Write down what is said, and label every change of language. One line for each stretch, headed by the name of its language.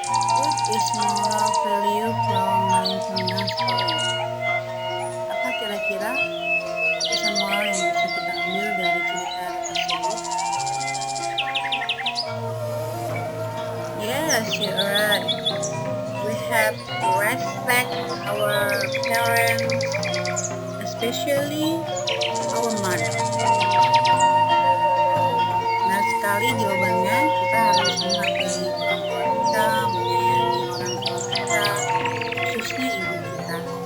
English: What is moral value from mindfulness?
Indonesian: Apa kira-kira pesan moral yang bisa kita ambil dari cerita tersebut?
English: Yes, you're right. We have to respect our parents, especially our mother.
Indonesian: Benar sekali jawabannya, kita harus menghargai orang tua kita, menyayangi orang tua kita, khususnya ibu kita.